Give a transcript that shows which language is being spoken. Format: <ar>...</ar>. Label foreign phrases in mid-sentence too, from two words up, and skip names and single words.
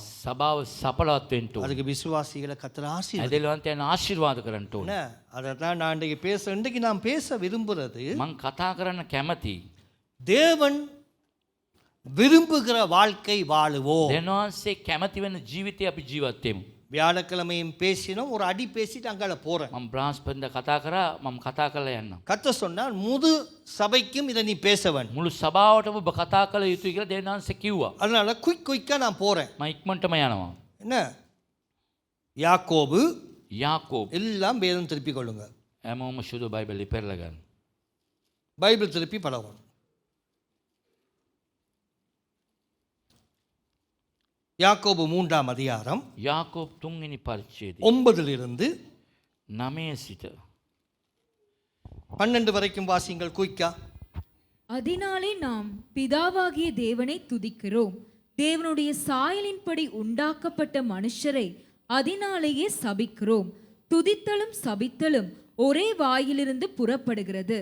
<si>සභාව සපලවත් වෙන්න ඕන.</si> <ta>அதுக்கு விசுவாசிகளை கர்த்தர் ஆசீர்வதிப்பார்.</ta> <si>ඇදලවන්තයන් ආශිර්වාද කරන්න ඕන.</si> <ta>என்ன அதான் நான் இன்றைக்கு நாம் பேச விரும்புறது</ta> <si>මං කතා කරන්න කැමති.</si> <ta>தேவன் விரும்புகிற வாழ்க்கை வாழுவோம்.</ta> <si>දෙවියන්සේ කැමති වෙන ජීවිතය අපි ජීවත් වෙමු.</si> <ta>வியாழக்கிழமையும் பேசினோம், ஒரு அடி பேசிட்டு அங்கால போறேன்.</ta> <si>මම බ්‍රහස්පතින්ද කතා කරා මම කතා කරලා යන්නම්.</si> <ta>கர்த்தர் சொன்னார் முழு சபைக்கும் இதை நீ பேச வேண்டும்.</ta> <si>මුළු සභාවටම ඔබ කතා කළ යුතුයි කියලා දෙවියන්සේ කිව්වා.</si> <ta>அதனால குயிக்கா நான் போறேன்.</ta> <si>මම ඉක්මනටම යනවා.</si> <ta>என்ன யாக்கோபு</ta> <si>යාකෝබ්</si> <ta>எல்லாம் வேதம் திருப்பி கொள்ளுங்க.</ta> <si>හැමෝම සුදු බයිබලෙ පෙරලා ගන්න.</si> <ta>பைபிள் திருப்பி பழகணும். யாக்கோபு 3ஆம் அதிகாரம்</ta> <si>යාකෝබ් 3 වෙනි පරිච්ඡේදය 9 9 සිට</si> <ta>12 வரைக்கும் வாசிங்கள் குயிக்கா. அதனாலே நாம் பிதாவாகிய தேவனை துதிக்கிறோம். தேவனுடைய சாயலின்படி உண்டாக்கப்பட்ட மனுஷரை அதனாலேயே சபிக்கிறோம். துதித்தலும் சபித்தலும் ஒரே வாயிலிருந்து புறப்படுகிறது.</ta>